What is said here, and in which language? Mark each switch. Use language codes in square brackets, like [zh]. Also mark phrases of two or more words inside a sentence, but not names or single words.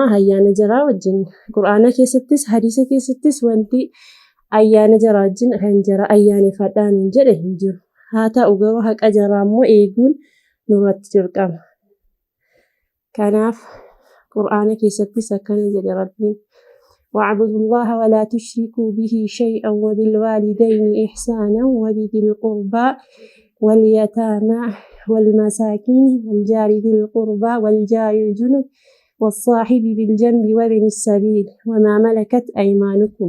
[om] Ayyaana jaraa wajjin quraana keessattis hadiisa keessattis wanti ayyaana jaraa wajjin kan jara ayyaaneffadhaan hin jedhe hin jiru. Haa ta'u garuu haqa jaraa immoo eeguun nurratti dirqama. Kanaaf quraana keessattis akkana jedhe Rabbiin [ar] واعبدوا الله ولا تشركوا به شيئا وبالوالدين إحسانا وبذي القربى واليتامى والمساكين والجار ذي القربى والجار الجنب والصاحب بالجنب وابن السبيل وما ملكت أيمانكم.